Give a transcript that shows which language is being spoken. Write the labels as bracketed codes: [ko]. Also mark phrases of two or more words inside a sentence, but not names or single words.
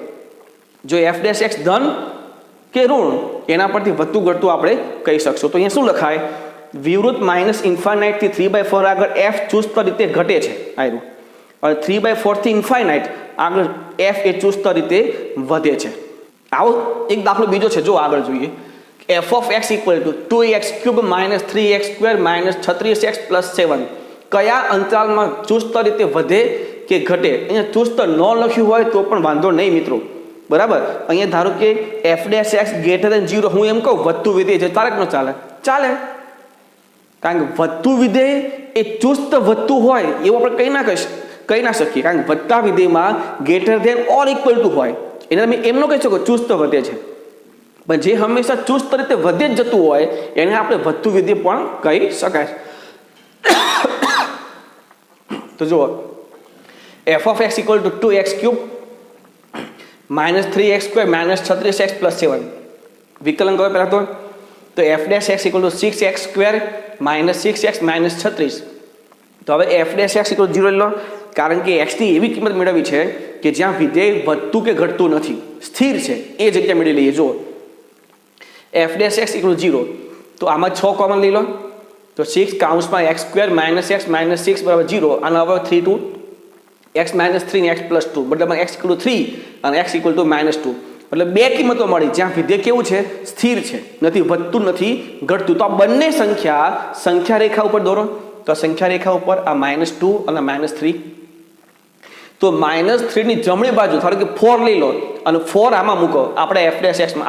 [gu] જો f' ધન કે ઋણ એના પરથી વધતું ઘટતું આપણે કહી શકશું. તો અહીંયા શું લખાય વિવૃત -ઇન્ફાઇનાઇટ થી 3/4 આગળ f ચુસ્ત રીતે ઘટે છે આયરું. અને 3/4 થી ઇન્ફાઇનાઇટ આગળ f એ ચુસ્ત રીતે વધે છે. આવો એક દાખલો બીજો છે જો આગળ જોઈએ. [en] f of x equal to [gu] 2x³ - 3x² - 36x + 7 કયા અંતરાલમાં ચુસ્ત રીતે વધે કે ઘટે. અહીંયા ચુસ્ત ન લખ્યું હોય તો પણ વાંધો નહીં મિત્રો, બરાબર. અહીંયા ધારો કે f' [en] greater than [gu] 0 હું એમ કહું વધતું વિધેય છે તારે ન ચાલે? ચાલે, કારણ કે વધતું વિધેય એ ચુસ્ત વધતું હોય એવું આપણે કહી ના શકીએ. કારણ કે વધતા વિધેયમાં [en] greater than or equal to [gu] હોય એને તમે એમ ન કહી શકો ચુસ્ત વધે છે. પણ જે હંમેશા ચુસ્ત રીતે વધે જ જતું હોય એને આપણે વધતું વિધેય પણ કહી શકાય. તો જુઓ [en] f of x equal to [gu] 2x³ - 3x² - 36x + 7 વિકલન કરો પહેલાં તો [en] f' equal to [gu] 6x² - 6x - 36. તો હવે [en] f' equal to [gu] 0 લો, કારણ કે x ની એવી કિંમત મેળવવી છે કે જ્યાં વિધેય વધતું કે ઘટતું નથી, સ્થિર છે એ જગ્યા મેળવી લઈએ. જુઓ [en] f' equal to [gu] 0 તો આમાં 6 કોમન લઈ લો તો 6 કૌંસમાં x² - x - 6 બરાબર 0 અને હવે 3 2 x - 3 ને x + 2 મતલબ [en] x equal to [gu] 3 અને [en] x equal to [gu] -2 મતલબ બે કિંમતો મળી જ્યાં વિધેય કેવું છે સ્થિર છે, નથી વધતું નથી ઘટતું. તો આ બંને સંખ્યા રેખા ઉપર દોરો. તો સંખ્યા રેખા ઉપર આ -2 અને -3. તો -3 ની જમણી બાજુ ધારો કે 4 લઈ લો અને 4 આમાં મૂકો આપણે f' માં.